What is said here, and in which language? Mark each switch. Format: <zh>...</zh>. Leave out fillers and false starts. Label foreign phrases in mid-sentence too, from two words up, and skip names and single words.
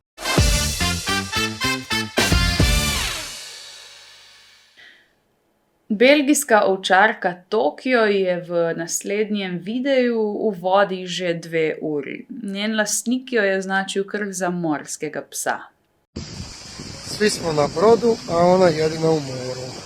<sl>Belgijska ovčarka Tokio je v naslednjem videu v vodi že 2 uri. Njen lastnik jo je označil kar za morskega psa.</sl> <hr>Svi smo na brodu, a ona jedina u moru.</hr>